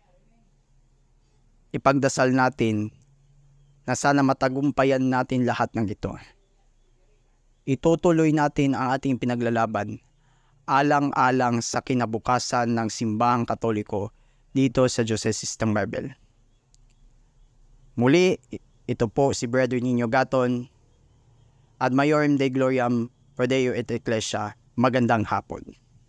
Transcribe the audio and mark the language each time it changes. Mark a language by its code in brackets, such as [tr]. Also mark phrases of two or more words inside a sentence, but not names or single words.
[tl] Ipagdasal natin na sana matagumpayan natin lahat ng ito. Itutuloy natin ang ating pinaglalaban alang-alang sa kinabukasan ng simbahang Katoliko dito sa Diocese ng Marbel. Muli, ito po si Brother Nino Gaton, [la] Ad Maiorem Dei Gloriam Pro Deo et Ecclesia. [tl] Magandang hapon.